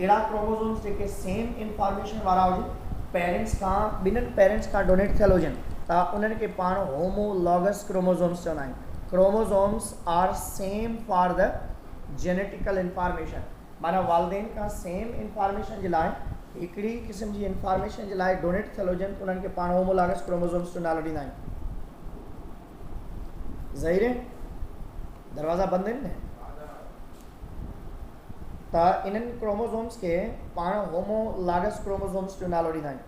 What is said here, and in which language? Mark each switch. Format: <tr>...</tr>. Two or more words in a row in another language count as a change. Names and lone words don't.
<sd>एड़ा क्रोमोसोम्स जेके</sd> <en>same information</en> <sd>वारा हुजनि, पेरेंट्स खां, ॿिन्हिनि पेरेंट्स खां डोनेट थियल हुजनि, त उन्हनि खे पाण</sd> <en>homologous chromosomes</en> <sd>चवंदा आहियूं।</sd> <en>chromosomes are same for the genetical information,</en> <sd>माना वालदेन खां</sd> <en>same information</en> <sd>जे लाइ, हिकिड़ी क़िस्म जी इंफॉर्मेशन जे लाइ डोनेट थियल हुजनि त उन्हनि खे पाण</sd> <en>homologous chromosomes</en> <sd>जो नालो ॾींदा आहियूं।</sd> <ur>ظاہر ہے,</ur> <sd>दरवाज़ा बंदि आहिनि न, त इन्हनि क्रोमोसोम्स खे पाण</sd> <en>homologous chromosomes</en> <sd>जो नालो ॾींदा आहियूं।</sd>